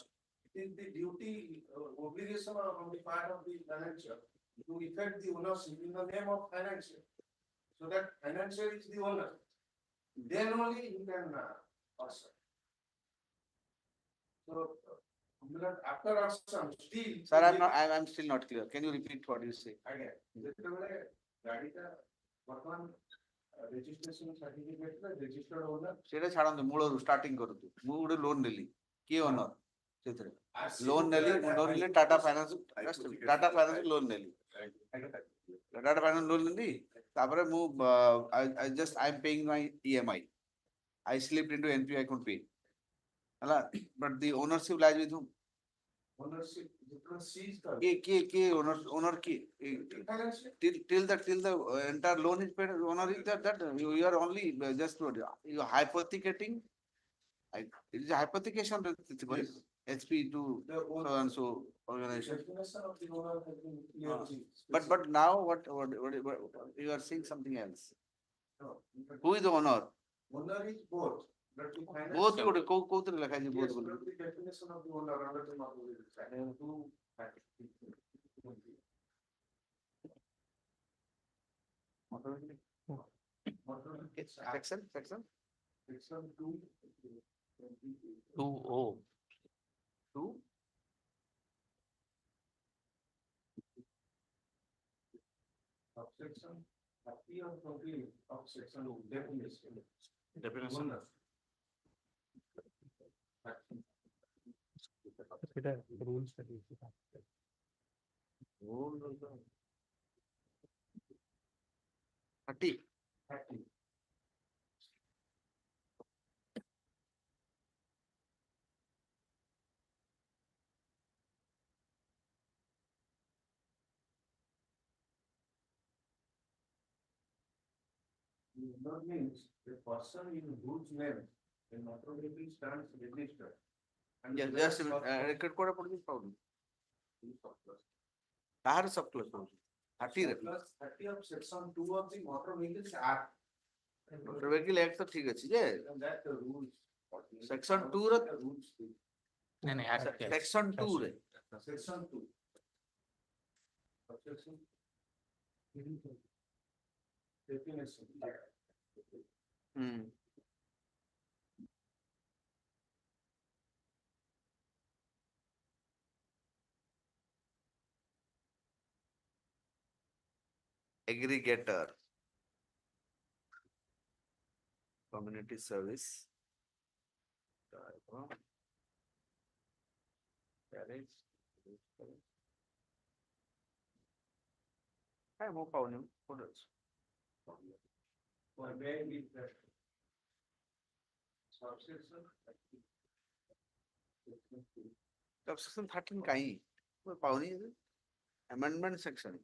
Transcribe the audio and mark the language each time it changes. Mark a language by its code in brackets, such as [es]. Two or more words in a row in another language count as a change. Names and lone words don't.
[en] It is the duty, obligation on the part of the financial to effect the ownership in the name of financial. So that financial is the owner. Then only he can auction. So after auction, still. sir I'm still not clear can you repeat what you say Again, [or] ଯେତେବେଳେ ଗାଡ଼ିଟା ବର୍ତ୍ତମାନ [en] registration certificate [or] ରେ [en] registered owner [or] ସେଇଟା ଛାଡ଼ନ୍ତୁ ମୂଳରୁ ଷ୍ଟାର୍ଟିଂ କରନ୍ତୁ ମୁଁ ଗୋଟେ ଲୋନ୍ ନେଲି କିଏ ଓନର ସେଥିରେ ଲୋନ୍ ନେଲି ଲୋନ୍ ନେଲି ଟାଟା ଫାଇନାନ୍ସ ଲୋନ୍ ନେଲି ଟାଟା ଫାଇନାନ୍ସ ଲୋନ୍ ନେଲି ତାପରେ ମୁଁ [en] I am paying my EMI I slipped into NPA I couldn't pay [or] ହେଲା [en] but the ownership lies with whom ownership ଯେତେବେଳେ seize କିଏ owner କିଏ till the entire loan is paid owner is that you are only just you are hypothecating it is a hypothecation HP to so and so organization definition of the owner has been clearly. but now what you are saying something else No, who is the owner owner is both [or] Both କୋଉଥିରେ ଲେଖା ହେଇଛି both ବୋଲି? [en] Definition of the owner under the motor vehicle. Section? Section 2. 2O. 2. Subsection 30 or 20 of section 2, definition. Definition. [bn] সেটা rules টা দিয়েছি। [en] Rule 30. 30. Owner means the person in whose name the motor vehicle stands registered. And Yes, where just sub- [or] record କୋଉଟା ପଡୁଛି ପାଉନି। କାହାର [en] sub clause [or] ପଡୁଛି? 30 ରେ। [en] Plus 30 of section 2 of the Motor Vehicles Act. [or] Motor Vehicle Act ତ ଠିକ ଅଛି ଯେ [en] And that the rules. [or] Section 2 ର [en] The rules. [or] ନାଇଁ ନାଇଁ act ଅଛି। section 2 ରେ [en] Section 2. Subsection. Definition. ହୁଁ aggregator, community service, garage, [or] କାଇଁ ମୁଁ ପାଉନି କୋଉଠି ଅଛି? [en] Or may be that. Subsection. [or] Subsection 13 କାହିଁ ମୁଁ ପାଉନି [en] amendment section.